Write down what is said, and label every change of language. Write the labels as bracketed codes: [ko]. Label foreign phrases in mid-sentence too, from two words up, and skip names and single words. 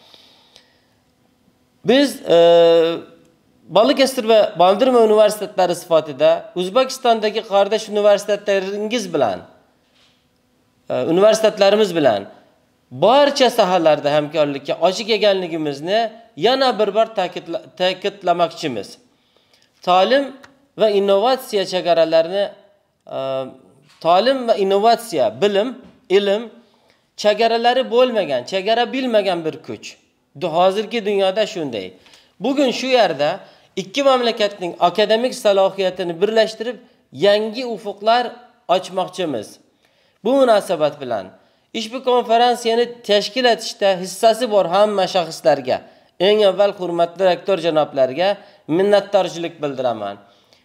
[uz] Biz Balıkesir ve Bandırma Üniversiteleri sifatida O'zbekistondagi qardosh universitetlarimiz bilan barcha sohalarda hamkorlikka ochiq ekanligimizni yana bir bor ta'kidlamoqchimiz. Ta'lim ve innovatsiya chegaralarini ta'lim ve innovatsiya, bilim, ilm chegaralari bo'lmagan, chegara bilmagan bir kuch. Hozirgi dunyoda shunday. [tr] Bugün şu yerde [uz] iki mamlakatning akademik salohiyatini birlashtirib yangi ufuklar ochmoqchimiz. Bu munosabat bilan ushbu konferansiyani tashkil etishda hissasi bor hamma shaxslarga, eng avval hurmatli rektor janoblarga minnatdorchilik bildiraman.